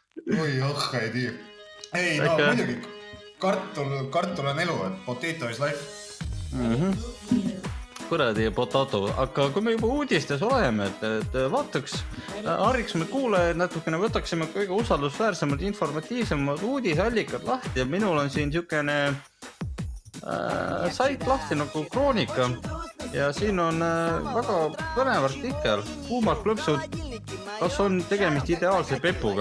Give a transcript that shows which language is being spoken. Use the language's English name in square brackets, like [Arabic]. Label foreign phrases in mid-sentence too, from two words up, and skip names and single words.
[Estonian] Oi, ei tii. Ei, no muidugi, kartul on elu, et [English] potato is life. [Estonian] Kuradi potato, aga kui me juba uudistes oleme, et vaataks, hariksime kuulajaid natukene, võtaksime kõige usaldusväärsemad, informatiivsemad uudisallikad lahti ja minul on siin niisugune sait lahti nagu Kroonika ja siin on väga põnev artikkel, kuumad klõpsud, kas on tegemist ideaalse pepuga?